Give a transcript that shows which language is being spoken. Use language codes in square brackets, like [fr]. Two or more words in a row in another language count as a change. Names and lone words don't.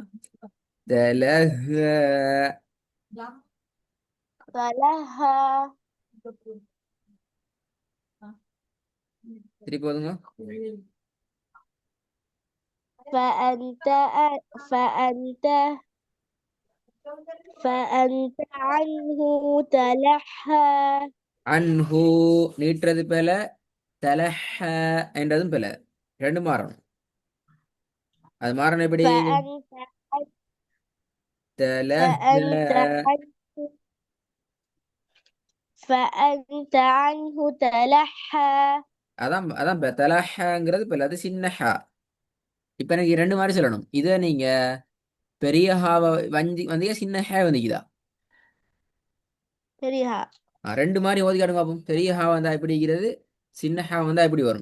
[ta] தலஹ. [ar] تلهى. [ta] திருப்பி போதுங்க. [ar] فأنت فأنت فأنت عنه تلهى. [ta] அன்ஹு நீட்டுறது போல, தலஹ என்றதும் போல. ரெண்டு மாறணும். அது மாறணும் எப்படி? [ar] فأنت [ta] தலஹ. [ar] فأنت عنه فأنت عنه تلهى. [ta] அதான் அதான் தலஹங்கிறது போல, அது சின்ன ஹா. இப்ப எனக்கு ரெண்டு மாதிரி சொல்லணும். இதை நீங்க பெரிய ஹாவை வந்தீங்க, சின்ன ஹே வந்தீங்கதா? பெரியஹா. ரெண்டு மாதிரி ஓதி காட்டுங்க பார்ப்போம். பெரிய ஹா வந்தா எப்படி இருக்கிறது, சின்ன ஹா வந்தா எப்படி வரும்?